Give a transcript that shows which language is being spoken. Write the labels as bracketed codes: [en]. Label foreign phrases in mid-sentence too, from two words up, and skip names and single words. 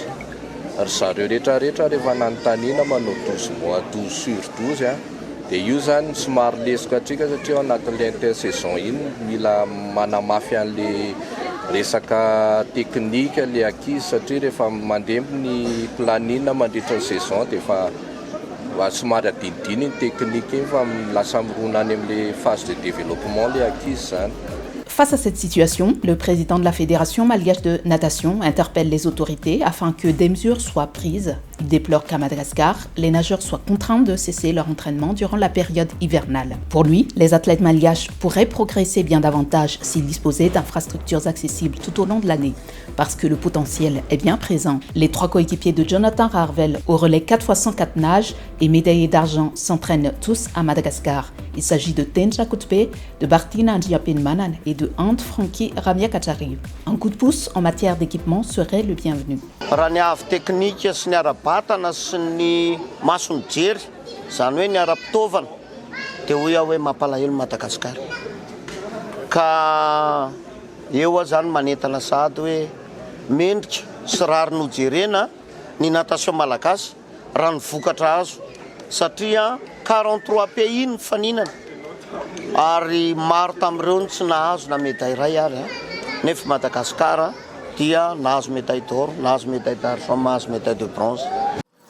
[mg] Ary zareo rehetrarehetra rehefa nanontaniana manao 12 sur 12 dia io zany somary lesika tsika satria ao anatin'le intersaison iny mila manamafy an'le resaka teknika le ankizy satria rehefa mandeha ny planina mandritra ny saison dia fa somary adinidiny ny teknika iny fa lasa mirona any amin'ny [fr] phase de développement [mg] le ankizy zany. [fr] Face à cette situation, le président de la Fédération malgache de natation interpelle les autorités afin que des mesures soient prises. Il déplore qu'à Madagascar, les nageurs soient contraints de cesser leur entraînement durant la période hivernale. Pour lui, les athlètes malgaches pourraient progresser bien davantage s'ils disposaient d'infrastructures accessibles tout au long de l'année, parce que le potentiel est bien présent. Les 3 coéquipiers de Jonathan Rarvel au relais 4x100 nages et médaillés d'argent s'entraînent tous à Madagascar. Il s'agit de Tenja Kutpe, de Bartina Andjapinmanan et de Ant Frankie Ramiakachari. Un coup de pouce en matière d'équipement serait le bienvenu. [mg] Raha ny avy teknika sy ny ara-batana sy ny masony jery, zany hoe ny ara-pitaovana, dia hoy aho hoe mampalahelo Madagasikara. Ka eo zany manentana sady hoe mendrika sy rary nojerena ny natation malagasy raha ny vokatra azo satria 43 pays ny faninana ary maro tamin'ireo tsy nahazo na médaille iray ary nefa Madagasikara dia nahazo [fr] médaille d'or, [mg] nahazo [fr] médaille d'argent, [mg] nahazo [fr] médaille de bronze.